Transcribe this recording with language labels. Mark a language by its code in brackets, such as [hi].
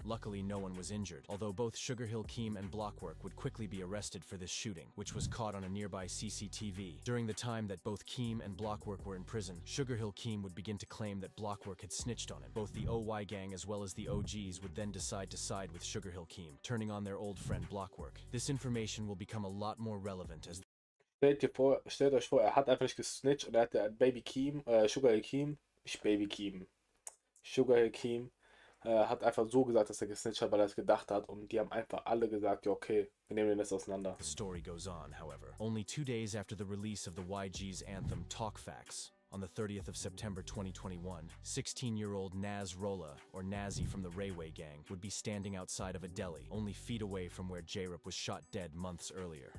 [en] Luckily, no one was injured, although both Sugar Hill Keem and Blockwork would quickly be arrested for this shooting, which was caught on a nearby CCTV. During the time that both Keem and Blockwork were in prison, Sugar Hill Keem would begin to claim that Blockwork had snitched on him. Both the OY gang as well as the OGs would then decide to side with Sugar Hill Keem, turning on their old friend Blockwork. This information will become a lot more relevant as [de] Stellt euch vor, er hat einfach nicht gesnitcht und er hatte Baby Keem, Sugar Hill Keem, nicht Baby Keem, Sugar Hill Keem, hat einfach so gesagt, dass er gesnitcht hat, weil er es gedacht hat, und die haben einfach alle gesagt, ja okay, wir nehmen den jetzt auseinander. [en] The story goes on, however. Only 2 days after the release of the YG's anthem Talk Facts, On the 30th of September 2021, 16-year-old Naz Rolla, or Nazi from the Rayway Gang, would be standing outside of a deli, only feet away from where J-Rip was shot dead months earlier.